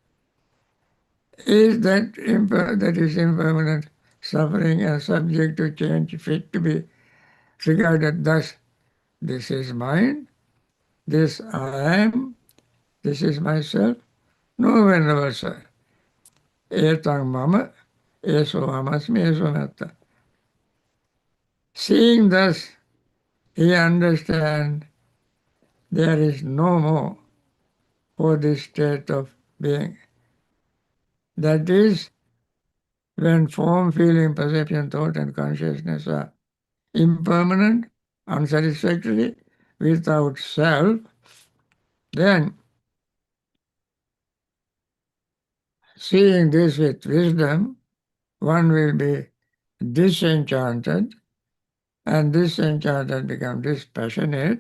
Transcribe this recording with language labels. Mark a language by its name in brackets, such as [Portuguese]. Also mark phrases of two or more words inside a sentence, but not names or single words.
[English] Is that is impermanent, suffering and subject to change, fit to be regarded thus, this is mine, this I am, this is myself? No, Venerable. [Pali] Etang mama, eso amasmi, eso metta. [English] Seeing thus, he understands there is no more for this state of being. That is, when form, feeling, perception, thought, and consciousness are impermanent, unsatisfactory, without self, then seeing this with wisdom, one will be disenchanted, and disenchanted become dispassionate.